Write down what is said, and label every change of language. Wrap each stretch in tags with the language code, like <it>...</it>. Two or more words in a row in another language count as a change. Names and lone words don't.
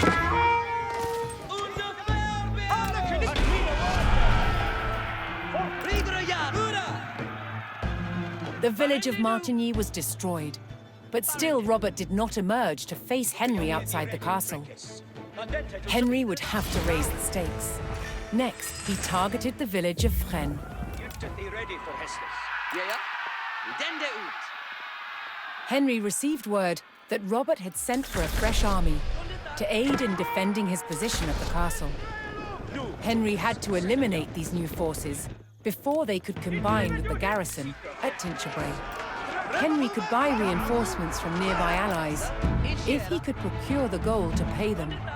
<en>The village of Martigny was destroyed, but still Robert did not emerge to face Henry outside the castle. Henry would have to raise the stakes. Next, he targeted the village of Fresnes. Ready for Hastings.</en> <no>Ja, ridende ut.</no> <en>Henry received word that Robert had sent for a fresh army to aid in defending his position at the castle. Henry had to eliminate these new forces before they could combine with the garrison at Tinchebray. Henry could buy reinforcements from nearby allies if he could procure the gold to pay them.</en>